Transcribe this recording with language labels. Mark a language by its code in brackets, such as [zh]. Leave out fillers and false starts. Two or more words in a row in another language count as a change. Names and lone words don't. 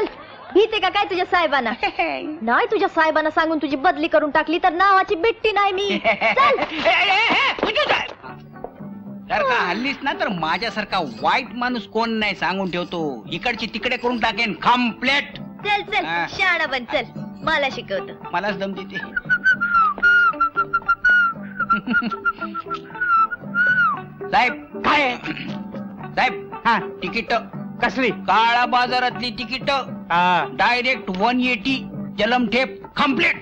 [mr] भीते का काय तुझ्या साहेबांना? नाही, तुझ्या साहेबांना सांगून तुझी बदली करून टाकली तर नावाची बिट्टी नाही मी. चल. जर का हल्लीच ना तर माझ्यासारखा वाईट माणूस कोण नाही सांगून ठेवतो. इकडची तिकडे करून टाकेन कम्प्लेट. चल चल, शाणा बन. चल, मला शिकवतो. मलाच दम देते. साहेब काय? साहेब तिकीट कसली? काळा बाजारातली तिकीट डायरेक्ट 180 जलमठेप कम्प्लेट.